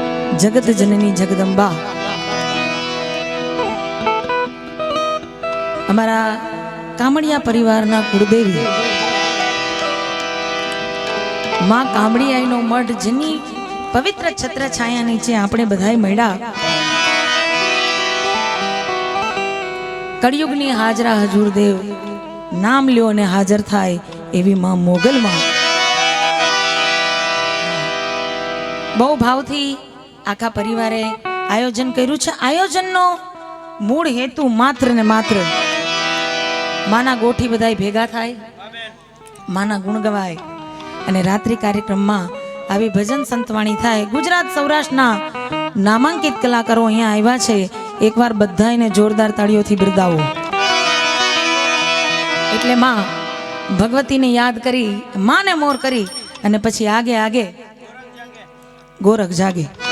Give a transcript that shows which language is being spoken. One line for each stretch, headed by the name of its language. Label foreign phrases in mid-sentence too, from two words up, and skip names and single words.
Gujarati: જગત જનની જગદંબા અમરા કામડિયા પરિવારના કુળદેવી માં કામડિયાઈ નો મઠ જેની પવિત્ર છત્ર છાયા નીચે આપણે બધાઈ મળ્યા કલિયુગની હાજરા હજૂર દેવ નામ લ્યો ને હાજર થાય એવી માં મોગલ માં બહુ ભાવથી આખા પરિવારે આયોજન कर्યું છે। आयोजनનો મૂળ હેતુ માત્ર ને માત્ર માના ગોઠી બધાય ભેગા થાય, માના ગુણ ગવાય અને રાત્રિ કાર્યક્રમમાં આવી ભજન સંતવાણી થાય। ગુજરાત સૌરાષ્ટ્રના નામાંકિત કલાકારો અહીંયા આવ્યા છે, એકવાર બધાયને જોરદાર તાળીઓથી બિરદાવો। એટલે માં ભગવતીને યાદ કરી, માને મોર કરી અને પછી
Hindi: आगे आगे गोरख जागे।